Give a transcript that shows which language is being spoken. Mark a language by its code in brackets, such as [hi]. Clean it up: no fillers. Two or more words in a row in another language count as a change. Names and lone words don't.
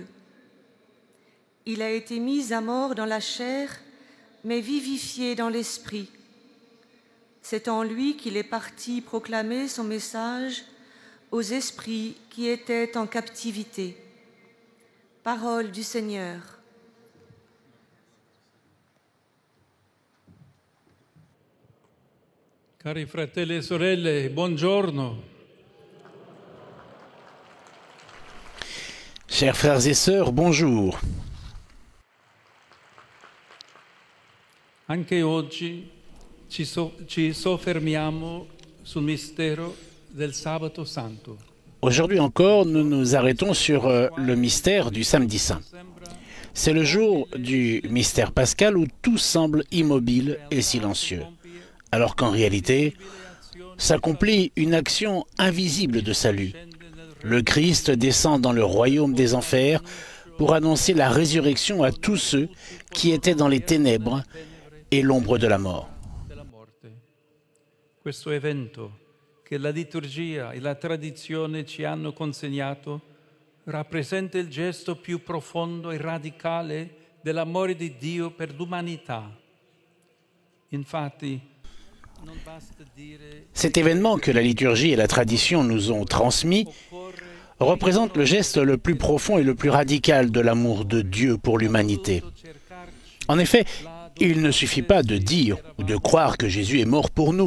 [fr] Il a été mis à mort dans la chair, mais vivifié dans l'esprit. C'est en lui qu'il est parti proclamer son message aux esprits qui étaient en captivité. Parole du Seigneur. [it] Cari fratelli e sorelle, buongiorno. [fr] Chers frères et sœurs, bonjour. [it] Anche oggi ci soffermiamo sul mistero del Sabato Santo. [fr] Aujourd'hui encore, nous nous arrêtons sur le mystère du Samedi Saint. C'est le jour du mystère pascal où tout semble immobile et silencieux, alors qu'en réalité, s'accomplit une action invisible de salut. Le Christ descend dans le royaume des enfers pour annoncer la résurrection à tous ceux qui étaient dans les ténèbres et l'ombre de la mort. [it] Questo evento che la liturgia e la tradizione ci hanno consegnato rappresenta il gesto più profondo e radicale dell'amore di Dio per l'umanità. Infatti, [fr] cet événement que la liturgie et la tradition nous ont transmis représente le geste le plus profond et le plus radical de l'amour de Dieu pour l'humanité. En effet, il ne suffit pas de dire ou de croire que Jésus est mort pour nous.